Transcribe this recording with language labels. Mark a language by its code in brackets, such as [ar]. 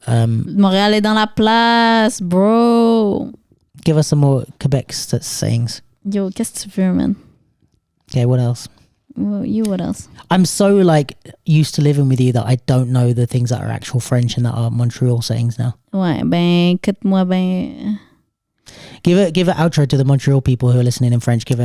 [fr] Montréal est dans la place, bro. [en] Give us some more Quebec sayings. [fr] Yo, qu'est-ce que tu veux, man? [en] Okay, what else? Well, what else? I'm so used to living with you that I don't know the things that are actual French and that are Montreal sayings now. [fr] Ouais, ben, écoute-moi ben. [en] Give an outro to the Montreal people who are listening in French.